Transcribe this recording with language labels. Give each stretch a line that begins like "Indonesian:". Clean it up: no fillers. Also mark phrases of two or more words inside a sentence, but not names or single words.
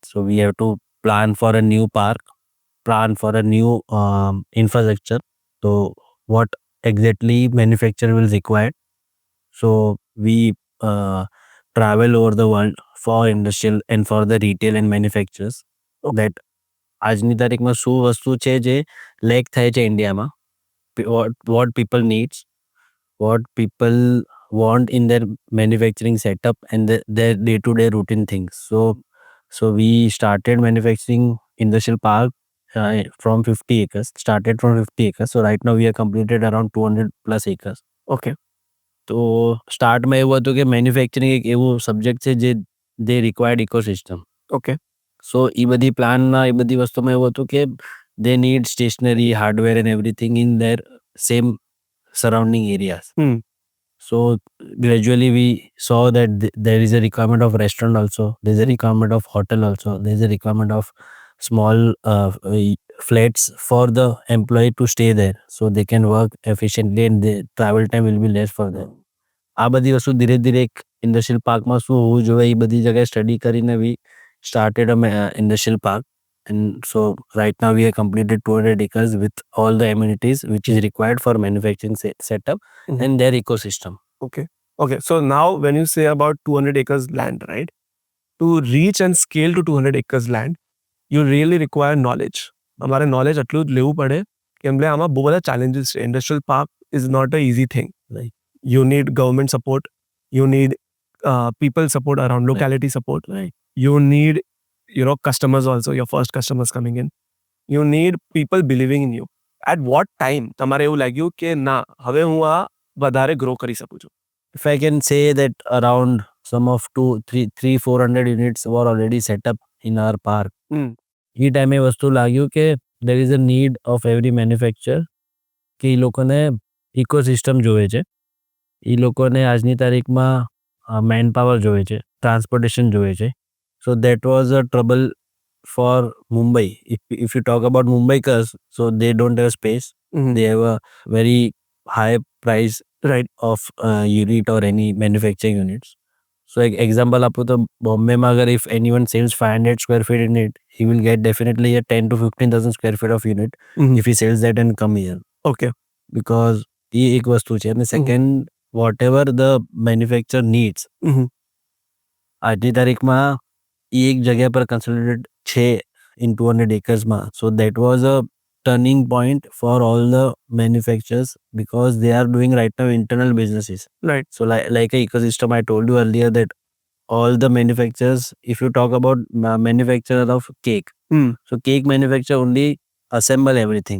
English: So we have to plan for a new park, plan for a new infrastructure. So what exactly manufacturer will require. So we travel over the world for industrial and for the retail and manufacturers.
Gujarati: That આજની તારીખમાં શું વસ્તુ છે જે લેક થાય છે ઇન્ડિયામાં,
English: what people needs, what people want in their manufacturing setup and their day-to-day routine things. So we started manufacturing industrial park from 50 acres, started from 50 acres. So right now we have completed around 200 plus acres. Okay.
Gujarati: તો સ્ટાર્ટમાં એવું હતું કે મેન્યુફેક્ચરિંગ એક એવું સબ્જેક્ટ છે જે
English: they required ecosystem. Okay.
Gujarati: સો એ બધી પ્લાનમાં એ બધી વસ્તુમાં એવું હતું કે
English: they need stationery, hardware and everything in their same surrounding areas. So gradually we saw that there is a requirement of restaurant also, there's a requirement of hotel also, there's a requirement of small flats for the employee to stay there so they can work efficiently and the travel time will be less for them.
Gujarati: આ બધી વસ્તુ ધીરે ધીરે એક
English: industrial parkમાં
Gujarati: શું હોવું જોઈએ એ બધી જગ્યાએ સ્ટડી કરીને
English: we started a industrial park. And so right now we have completed 200 acres with all the amenities which is required for manufacturing setup and their ecosystem. Okay. Okay. So now when you say about 200 acres land, right? To reach and scale to 200 acres land, you really require knowledge.
Gujarati: અમારે નોલેજ એટલું જ લેવું પડે કેમ કે આમાં બહુ બધા challenges છે.
English: Industrial park is not a easy thing. Right. You need government support. You need people support around locality support. Right. You need, customers also, your first customers coming in. You need people believing in you. At what time
Gujarati: તમારે એવું લાગ્યું કે ના હવે હું આ વધારે ગ્રો કરી શકું છું?
English: If I can say that around some of 400 units were already set up in our park.
Gujarati: એ ટાઈમે વસ્તુ લાગ્યું કે
English: there is a need of every manufacturer
Gujarati: કે એ લોકોને ઇકોસિસ્ટમ જોવે છે, એ લોકોને આજની તારીખમાં
English: man power
Gujarati: જોવે છે, ટ્રાન્સપોર્ટેશન જોવે છે.
English: So that was a trouble for Mumbai. If you talk about Mumbaikars, so they don't have space. They have a very high price of unit or any manufacturing units. So example
Gujarati: આપું તો બોમ્બેમાં અગર
English: if anyone sells 500 square feet in it, he will get definitely a 10 to 15,000 square feet of unit if he sells that and come here. Okay. Because
Gujarati: એ એક વસ્તુ છે. અને
English: second, whatever the manufacturer needs,
Gujarati: આજની તારીખમાં એ એક જગ્યા પર concentrated છે
English: in 200 acres
Gujarati: માં.
English: So that was a turning point for all the manufacturers because they are doing right now internal businesses. Right. So like a ecosystem I told you earlier that all the manufacturers, if you talk about manufacturer of cake, so cake manufacturer only assemble everything.